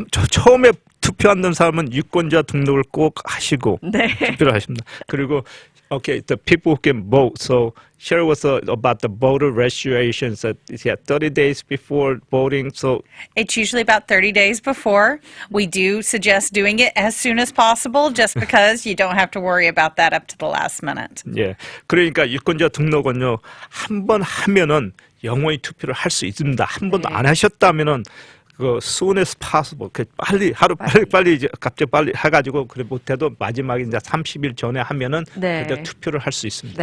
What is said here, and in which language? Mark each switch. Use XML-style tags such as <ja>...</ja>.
<ko>처음에 투표하는 사람은 유권자 등록을 꼭 하시고 투표를 하십니다. 그리고</ko> <en>okay, the people who can vote. So share with us about the voter registration. So it's 30 days before voting. So it's usually about 30 days before. We do suggest doing it as soon as possible, just because you don't have to worry about that up to the last minute.</en> <ko>예, 그러니까 유권자 등록은요 한 번 하면은 영원히 투표를 할 수 있습니다. 한 번도 안 하셨다면은 그</ko> <en>soon as possible</en> <ko>그 빨리 빨리 이제 갑자기 빨리 해가지고 그래 못해도 마지막에 이제 30일 전에 하면은 네. 그때 투표를 할 수 있습니다.</ko>